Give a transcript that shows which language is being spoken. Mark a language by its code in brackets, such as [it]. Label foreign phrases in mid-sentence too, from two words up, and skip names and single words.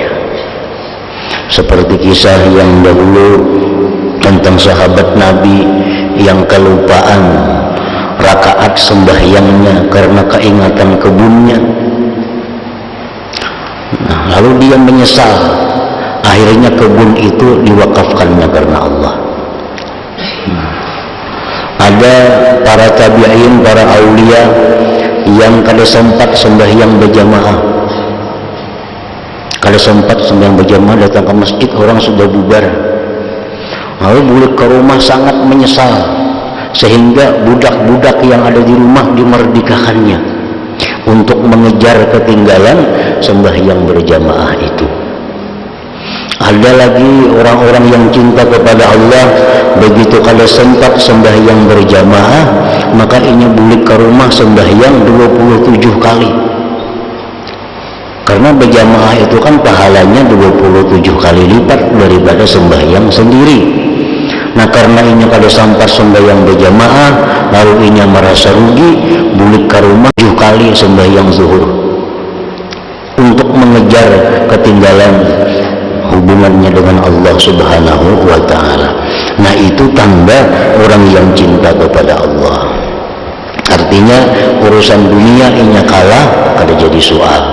[id] Seperti kisah yang dahulu tentang sahabat Nabi yang kelupaan rakaat sembahyangnya karena keingatan kebunnya. Lalu dia menyesal, akhirnya kebun itu diwakafkannya karena Allah. Ada para tabi'in, para aulia yang kada sempat sembahyang berjamaah, kada sempat sembahyang berjamaah, datang ke masjid orang sudah bubar, lalu balik ke rumah sangat menyesal, sehingga budak-budak yang ada di rumah dimerdekakannya untuk mengejar ketinggalan sembahyang berjamaah itu. Ada lagi orang-orang yang cinta kepada Allah, begitu kada sempat sembahyang berjamaah, maka ini balik ke rumah sembahyang 27 kali. Karena berjamaah itu kan pahalanya 27 kali lipat daripada sembahyang sendiri. Nah, karena ini kada sempat sembahyang berjamaah, lalu ini merasa rugi, balik ke rumah 7 kali sembahyang zuhur untuk mengejar ketinggalan hubungannya dengan Allah [ar] Subhanahu wa Ta'ala. [id] Nah, itu tanda orang yang cinta kepada Allah. [bjn] Artinya urusan dunia inya kalah, kada jadi soal.